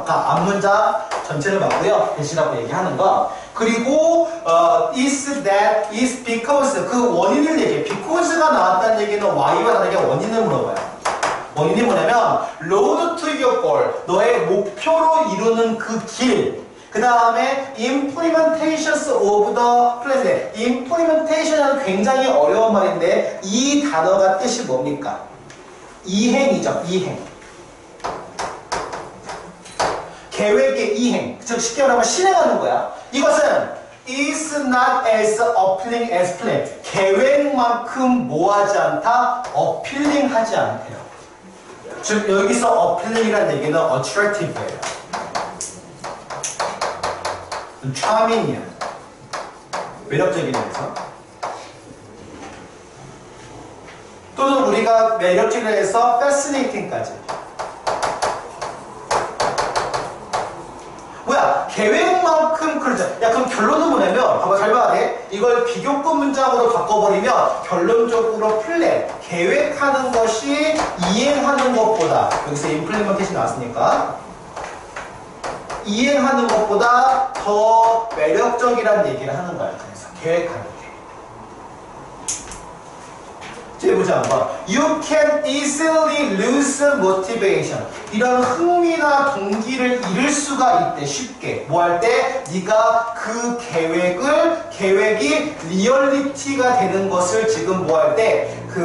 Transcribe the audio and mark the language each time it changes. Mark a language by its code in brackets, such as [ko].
[ko] 아까 앞문자 전체를 봤고요. 대신하고 얘기하는 거. 그리고 [en] is that is because [ko] 그 원인을 얘기해. because가 나왔다는 얘기는 why와 다르게 원인을 물어봐요. 원인이 뭐냐면 [en] road to your goal [ko] 너의 목표로 이루는 그 길. 그 다음에 [en] implementations of the plan. [ko] implementation은 굉장히 어려운 말인데 이 단어가 뜻이 뭡니까? 이행이죠. 이행. 계획의 이행. 즉 쉽게 말하면 실행하는 거야. 이것은 [en] is not as appealing as planned. [ko] 계획만큼 뭐하지 않다? appealing하지 않대요. 즉 여기서 appealing이라는 얘기는 attractive예요. charming이야. 매력적이면서. 또는 우리가 매력적이라 해서 fascinating까지. 뭐야? 계획만큼 그러자. 야 그럼 결론은 뭐냐면 봐봐 잘 봐야 돼. 이걸 비교급 문장으로 바꿔버리면 결론적으로 플랜, 계획하는 것이 이행하는 것보다 여기서 implementation 나왔으니까 이행하는 것보다 더 매력적이라는 얘기를 하는 거야. 그래서 계획하는 게. 자, 보자 한번. [en] You can easily lose motivation. [ko] 이런 흥미나 동기를 잃을 수가 있대. 쉽게. 뭐 할 때? 네가 그 계획이 리얼리티가 되는 것을 지금 뭐 할 때?